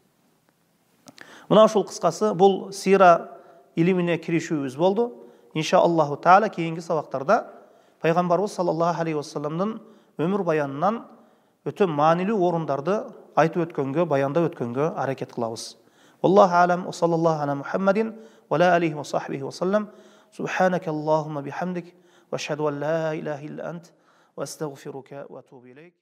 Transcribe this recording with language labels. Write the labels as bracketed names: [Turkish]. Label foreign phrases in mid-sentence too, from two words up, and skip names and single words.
[Kyrgyz] Мына ушул кыскасы бул сира илимине киришүүбүз болду. [Arabic] إن شاء الله تعالى [Kyrgyz] кийинки сабактарда пайгамбарыбыз [Arabic] صلى الله عليه وسلم [Kyrgyz] өмүр баянынан өтө маанилүү орундарды айтып өткөнгө, баяндап өткөнгө аракет кылабыз. [Arabic] الله أعلم وصلى الله على محمد وعلى عليه وصحبه وسلم. سبحانك اللهم بحمدك وأشهد أن لا إله إلا أنت وأستغفرك وأتوب إليك.